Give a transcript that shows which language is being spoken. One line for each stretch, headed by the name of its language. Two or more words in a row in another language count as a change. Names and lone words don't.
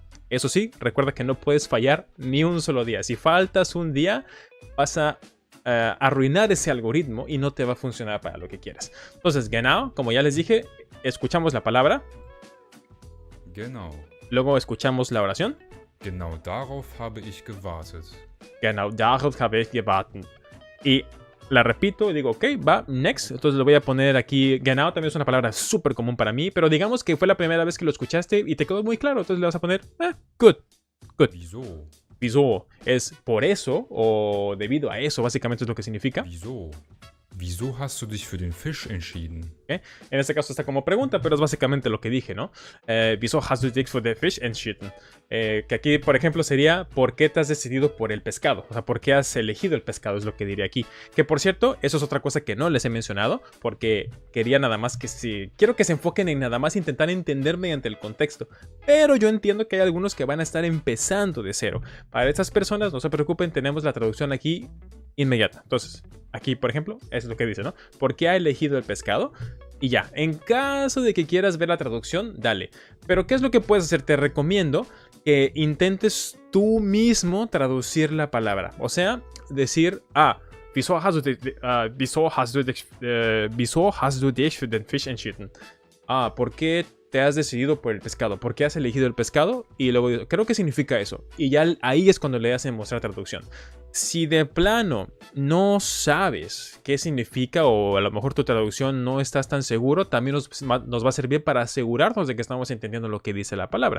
Spanish: Eso sí, recuerda que no puedes fallar ni un solo día. Si faltas un día, vas a arruinar ese algoritmo y no te va a funcionar para lo que quieras. Entonces, genau, como ya les dije, escuchamos la palabra.
German: Genau.
Spanish: Luego escuchamos la oración.
German: Genau darauf habe ich gewartet. Genau darauf habe ich gewartet.
Spanish: Y la repito y digo, ok, va, next. Entonces le voy a poner aquí, genau también es una palabra súper común para mí, pero digamos que fue la primera vez que lo escuchaste y te quedó muy claro. Entonces le vas a poner,
English: good.
German: Wieso?
Spanish: Wieso es por eso o debido a eso, básicamente es lo que significa.
German: Wieso? Wieso hast du dich für den Fisch entschieden?
Spanish: ¿Okay? En este caso está como pregunta, pero es básicamente lo que dije, ¿no?
German: Wieso hast du dich für den Fisch entschieden?
Spanish: Que aquí, por ejemplo, sería ¿por qué te has decidido por el pescado? O sea, ¿por qué has elegido el pescado? Es lo que diría aquí. Que por cierto, eso es otra cosa que no les he mencionado, porque quería nada más quiero que se enfoquen en nada más intentar entender mediante el contexto. Pero yo entiendo que hay algunos que van a estar empezando de cero. Para estas personas, no se preocupen, tenemos la traducción aquí inmediata. Entonces, aquí, por ejemplo, es lo que dice, ¿no? ¿Por qué ha elegido el pescado? Y ya, en caso de que quieras ver la traducción, dale. Pero ¿qué es lo que puedes hacer? Te recomiendo que intentes tú mismo traducir la palabra. O sea, decir,
German: wieso hast du dich für den Fisch entschieden?
Spanish: ¿Por qué te has decidido por el pescado? ¿Por qué has elegido el pescado? Y luego digo, creo que significa eso. Y ya ahí es cuando le hacen mostrar traducción. Si de plano no sabes qué significa o a lo mejor tu traducción no estás tan seguro, también nos va a servir para asegurarnos de que estamos entendiendo lo que dice la palabra.